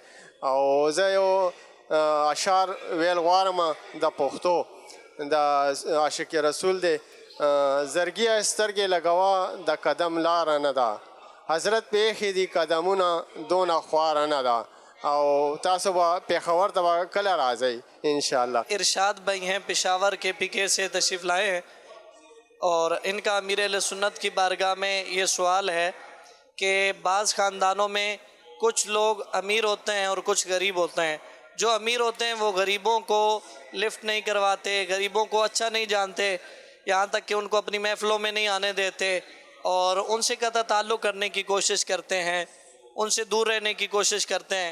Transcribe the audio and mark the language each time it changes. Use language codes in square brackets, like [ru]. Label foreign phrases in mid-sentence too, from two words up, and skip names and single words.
[ps] او زه یو اشعار ویل غواړم د پښتو د عاشق رسول دی. زرګیه سترګې لګوه د قدم لاره نه ده, حضرت په ایښي دي قدمونه دونه خواره نه ده. او تاسو به پېښور ته به کله راځئ انشاءاللہ. [ur] ارشاد بھائی ہیں پشاور کے پی سے تشریف لائے ہیں اور ان کا امیر اہل سنت کی بارگاہ میں یہ سوال ہے کہ بعض خاندانوں میں کچھ لوگ امیر ہوتے ہیں اور کچھ غریب ہوتے ہیں. جو امیر ہوتے ہیں وہ غریبوں کو لفٹ نہیں کرواتے, غریبوں کو اچھا نہیں جانتے, یہاں تک کہ ان کو اپنی محفلوں میں نہیں آنے دیتے اور ان سے قطع تعلق کرنے کی کوشش کرتے ہیں, ان سے دور رہنے کی کوشش کرتے ہیں.